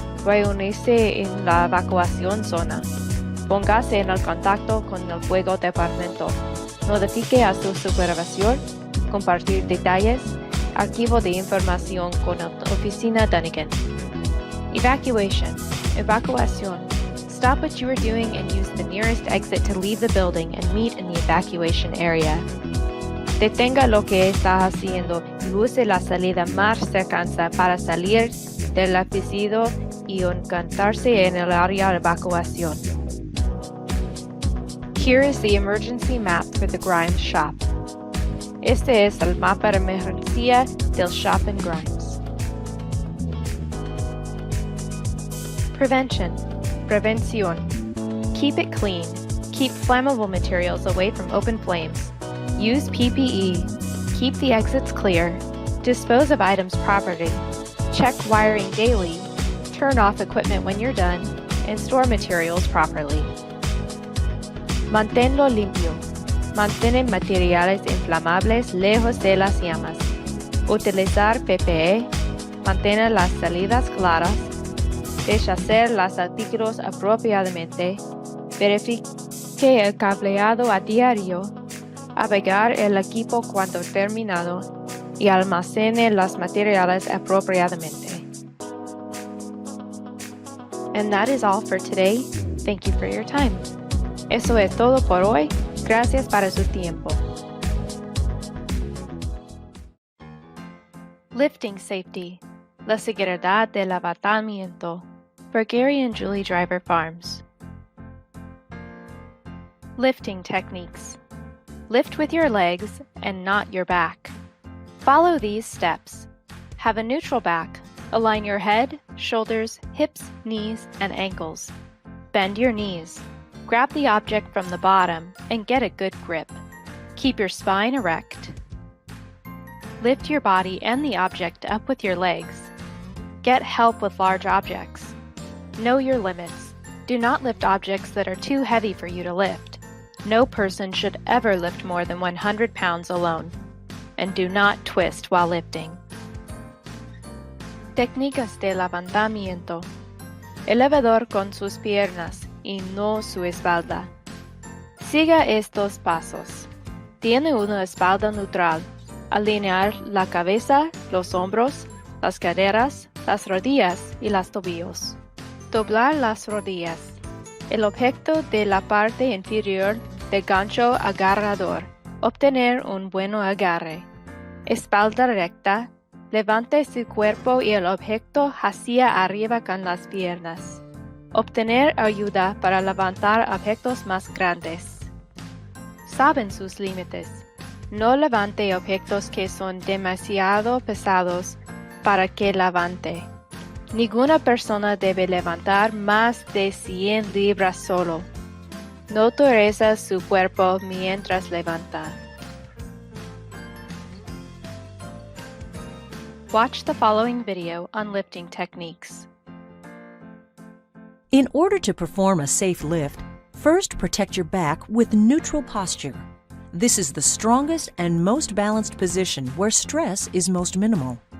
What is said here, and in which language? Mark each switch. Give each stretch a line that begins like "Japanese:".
Spanish: Reunirse en la evacuación zona. Póngase en el contacto con el fuego departamento. Notifique a su supervisor. Compartir detalles. Archivo de información con la oficina Dunnigan.
English: Evacuation.
Spanish: Evacuación.
English: Stop what you are doing and use the nearest exit to leave the building and meet in the evacuation area.
Spanish: Detenga lo que está haciendo y use la salida más cercana para salir del edificio y encontrarse en el área de evacuación.
English: Here is the emergency map for the Grimes shop.
Spanish: Este es el mapa de emergencia del
English: shop in
Spanish: Grimes.
English: Prevention.
Spanish: Prevención.
English: Keep it clean. Keep flammable materials away from open flames. Use PPE. Keep the exits clear. Dispose of items properly. Check wiring daily. Turn off equipment when you're done. And store materials properly.
Spanish: Manténlo limpio. Mantén materiales inflamables lejos de las llamas. Utilizar PPE. Mantener las salidas claras. Deshacer los artículos apropiadamente. Verifique el cableado a diario. Apagar el equipo cuando terminado. Y almacene los materiales apropiadamente.
English: And that is all for today. Thank you for your time.
Spanish: Eso es todo por hoy. Gracias para su tiempo.
English: Lifting safety.
Spanish: La seguridad del levantamiento.
English: For Gary and Julie Driver Farms. Lifting techniques. Lift with your legs and not your back. Follow these steps. Have a neutral back. Align your head, shoulders, hips, knees, and ankles. Bend your knees. Grab the object from the bottom and get a good grip. Keep your spine erect. Lift your body and the object up with your legs. Get help with large objects. Know your limits. Do not lift objects that are too heavy for you to lift. No person should ever lift more than 100 pounds alone. And do not twist while lifting.
Spanish: Técnicas de levantamiento. Elevador con sus piernas y no su espalda. Siga estos pasos. Tiene una espalda neutral. Alinear la cabeza, los hombros, las caderas, las rodillas y los tobillos. Doblar las rodillas. El objeto de la parte inferior del gancho agarrador. Obtener un buen agarre. Espalda recta. Levante su cuerpo y el objeto hacia arriba con las piernas. Obtener ayuda para levantar objetos más grandes. Saben sus límites. No levante objetos que son demasiado pesados para que levante. Ninguna persona debe levantar más de 100 libras solo. No toreza su cuerpo mientras levanta.
English: Watch the following video on lifting techniques. In order to perform a safe lift, first protect your back with neutral posture. This is the strongest and most balanced position where stress is most minimal.